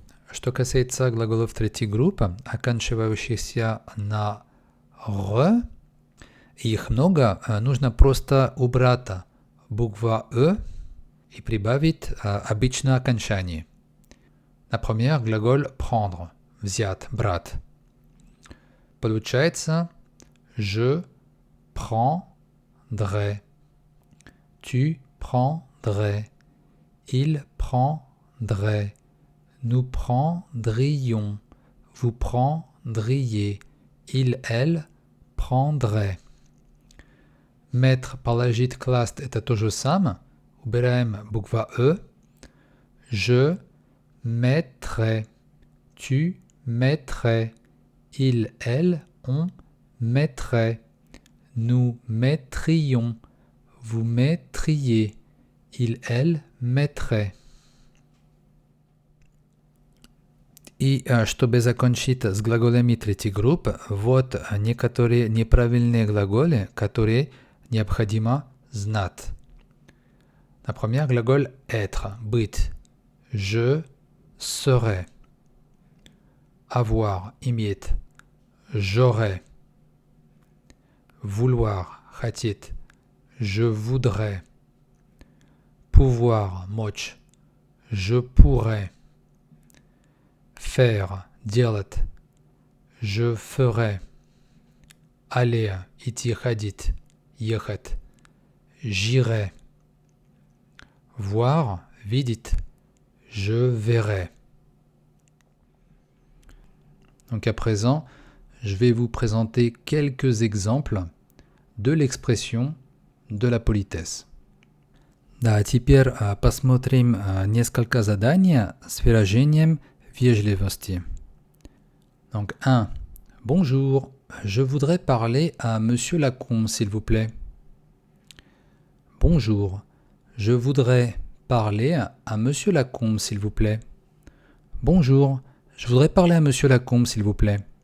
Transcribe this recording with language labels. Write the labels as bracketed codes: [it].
[ru] Что касается глаголов третьей группы, оканчивающихся на «р», их много, нужно просто убрать букву «э» и прибавить обычное окончание. Например, глагол «prendre», «взять», «брать». Получается [fr] «je prendrais», «tu prendrais», «il prendrait», «nous prendrions», «vous prendriez», «il, elle prendrait». [ru] Mettre положить класть это то же самое. Убираем букву «э». [fr] Je mettrais, tu mettrais, il, elle, on mettrait, nous mettrions, vous mettriez, il, elle mettrait. [ru] И чтобы закончить с глаголами третьей группы, вот некоторые неправильные глаголы, которые необходимо знать. Например, глагол être, быть. [fr] Je serai. Avoir, [ru] иметь. [fr] J'aurais. Vouloir, [ru] хотеть. [fr] Je voudrais. Pouvoir, [ru] мочь. [fr] Je pourrais. Faire, [ru] делать. [fr] Je ferai. [ru] Aller, идти, ходить, ехать. [fr] J'irai. Voir, [ru] видеть. [fr] Je verrai. Donc à présent, je vais vous présenter quelques exemples de l'expression de la politesse. [ru] Да, теперь посмотрим несколько заданий с выражением вежливости. [fr] Donc 1. Bonjour, je voudrais parler à Monsieur Lacombe, s'il vous plaît. Bonjour, je voudrais parler à Monsieur Lacombe, s'il vous plaît. Bonjour, je voudrais parler à Monsieur Lacombe, s'il vous plaît.